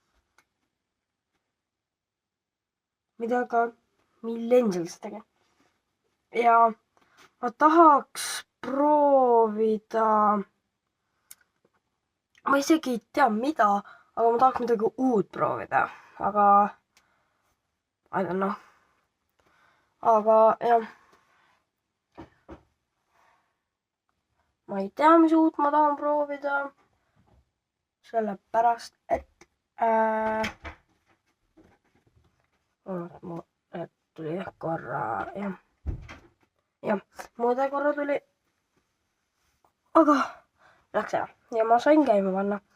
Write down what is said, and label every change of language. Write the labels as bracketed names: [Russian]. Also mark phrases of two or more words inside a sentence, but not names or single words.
[Estonian] Mida ka Millennials tegin. Ja ma tahaks proovida, ma isegi ei tea mida, aga ma tahaks midagi uut proovida. Aga, [English] I don't know. [Estonian] Aga jah. Ma ei tea, mis uut ma tahan proovida. Sellepärast, et tuli korra, jah, muide korra tuli, aga läks ära ja ma sain käima panna.